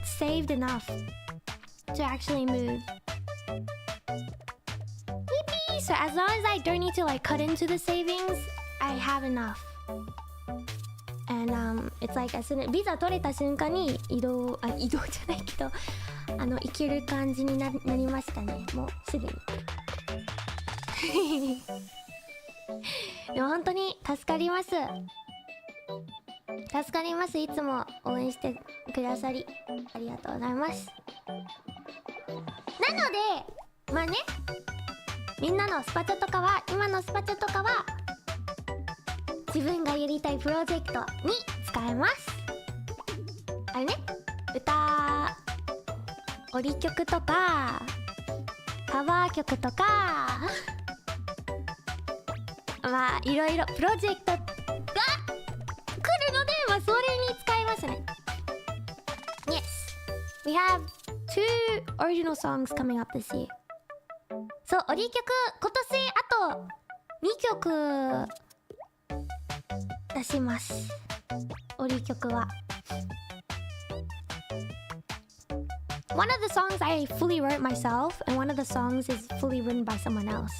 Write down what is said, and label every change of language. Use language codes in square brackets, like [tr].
[en] Saved enough to actually move. ピピー、 So as long as I don't need to like cut into the savings, I have enough. And it's like as soon as [ja] ビザ取れた瞬間に移動じゃないけど行ける感じになりましたね。もうすでに。でも本当に助かります。助かります。いつも応援してくださりありがとうございます。なのでまあね、みんなのスパチャとかは今のスパチャとかは自分がやりたいプロジェクトに使えます。あれね、歌オリ曲とかカバー曲とかまあいろいろプロジェクトが来るので、まあそれに使いますね。 [en] Yes, we have 2 original songs coming up this year. [ja] そう、オリ曲今年あと2曲出します。オリ曲は [en] One of the songs I fully wrote myself, and one of the songs is fully written by someone else.